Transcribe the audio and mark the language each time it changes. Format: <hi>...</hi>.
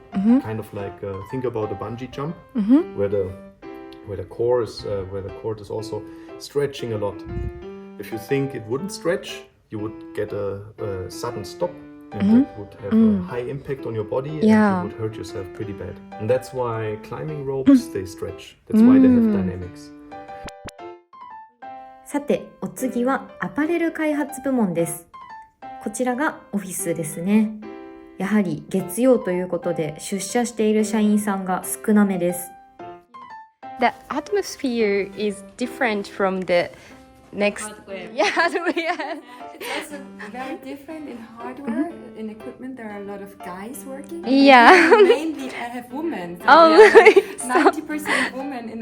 <en>Kind of like think about a bungee jump, where the cord is also stretching a lot. If you think it wouldn't stretch, you would get a sudden stop, and that would have a high impact on your body, and you would hurt yourself pretty bad. And that's why climbing ropes, they stretch. That's why they have dynamics.</en> <ja>さて、お次はアパレル開発部門です。こちらがオフィスですね。やはり月曜ということで出社している社員さんが少なめです。</ja> <en>The atmosphere is different from the next. Hardware. Yeah, hardware. It's also very different in hardware. In equipment, there are a lot of guys working. Yeah. Mainly, I have women. So Oh, we are really? like 90% women in</en>